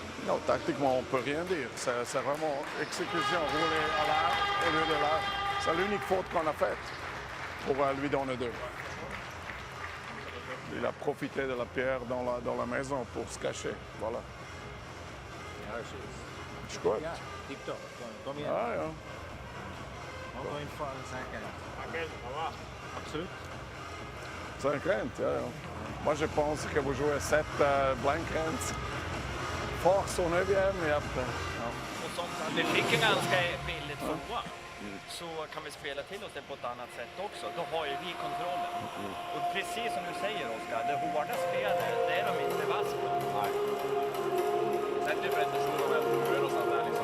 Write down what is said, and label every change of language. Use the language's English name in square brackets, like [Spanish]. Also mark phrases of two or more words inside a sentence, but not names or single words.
[French] Non, tactiquement, on ne peut rien dire. C'est vraiment exécution, rouler à l'air au lieu de l'air. C'est l'unique faute qu'on a faite pour lui donner 2. Il a profité de la pierre dans la maison pour se cacher. Voilà. Je crois. Tip-top. [Swedish] Kom igen. Ah, ja. Gå in för en säker. Absolut. 50, ja, ja. [French] Moi, je pense que vous jouez 7 [English] blank hands. [French] Force au 9e, [Swedish] ja. Och som vi fick en ganska billig tvåa, så kan vi spela till oss det på ett annat sätt också. Då har ju vi kontrollen. Och precis som du säger, Oskar, det hårda spelet, det är de inte vass på. Nej. Sen du för att det står över och sånt där liksom.